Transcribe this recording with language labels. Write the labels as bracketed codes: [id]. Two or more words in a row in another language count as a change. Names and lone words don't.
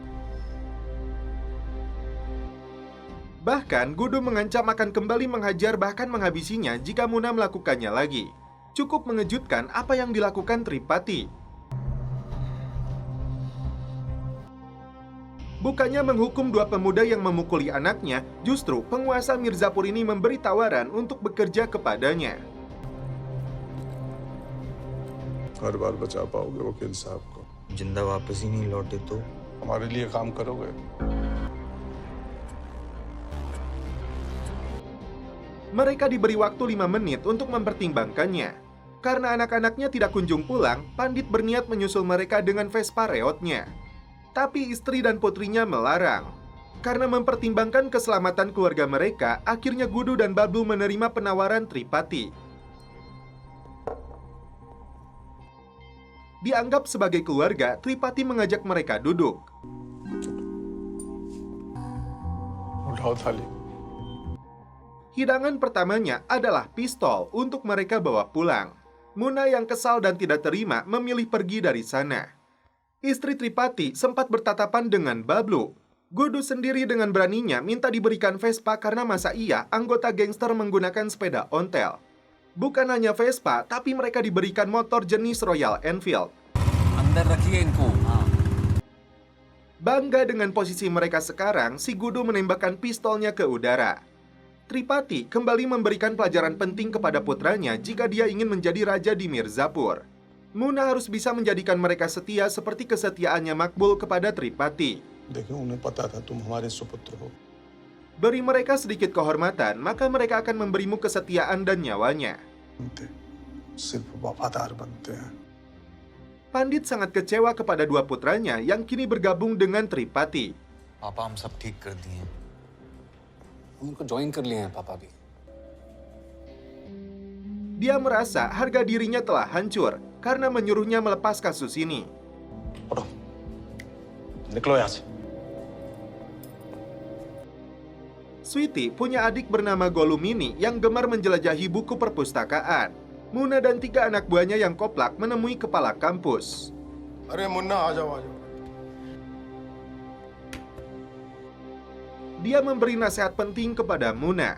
[id] Bahkan Gudu mengancam akan kembali menghajar bahkan menghabisinya jika Muna melakukannya lagi. Cukup mengejutkan apa yang dilakukan Tripati. Bukannya menghukum dua pemuda yang memukuli anaknya, justru penguasa Mirzapur ini memberi tawaran untuk bekerja kepadanya. [hi] हर बार बचा पाओगे वकील साहब को? जिंदा वापस ही नहीं लौटे तो हमारे लिए काम करोगे? [id] Mereka diberi waktu 5 menit untuk mempertimbangkannya. Karena anak-anaknya tidak kunjung pulang, Pandit berniat menyusul mereka dengan Vespa reotnya. Tapi istri dan putrinya melarang. Karena mempertimbangkan keselamatan keluarga mereka, akhirnya Gudu dan Bablu menerima penawaran Tripati. Dianggap sebagai keluarga, Tripati mengajak mereka duduk. [hi] उठाओ थाली. [id] Hidangan pertamanya adalah pistol untuk mereka bawa pulang. Muna yang kesal dan tidak terima memilih pergi dari sana. Istri Tripati sempat bertatapan dengan Bablu. Gudu sendiri dengan beraninya minta diberikan Vespa karena masa iya anggota gangster menggunakan sepeda ontel. Bukan hanya Vespa, tapi mereka diberikan motor jenis Royal Enfield. [hi] अंदर रखिए इनको. [id] Bangga dengan posisi mereka sekarang, si Gudu menembakkan pistolnya ke udara. Tripati kembali memberikan pelajaran penting kepada putranya jika dia ingin menjadi raja di Mirzapur. Muna harus bisa menjadikan mereka setia seperti kesetiaannya Makbul kepada Tripati. [hi] देखो उन्हें पता था तुम हमारे सुपुत्र हो. [id] Beri mereka sedikit kehormatan, maka mereka akan memberimu kesetiaan dan nyawanya. [hi] बनते सिर्फ वफादार बनते हैं. [id] Pandit sangat kecewa kepada dua putranya yang kini bergabung dengan Tripati. [hi] पापा हम सब ठीक कर दिए. उनको ज्वाइन कर लिए हैं पापा भी. [id] Dia merasa harga dirinya telah hancur karena menyuruhnya melepas kasus ini. [hi] उठो. निकलो यहाँ से. [id] Sweety punya adik bernama Golumini yang gemar menjelajahi buku perpustakaan. Muna dan 3 anak buahnya yang koplak menemui kepala kampus. [hi] अरे मुन्ना आ जाओ. [id] Dia memberi nasihat penting kepada Muna.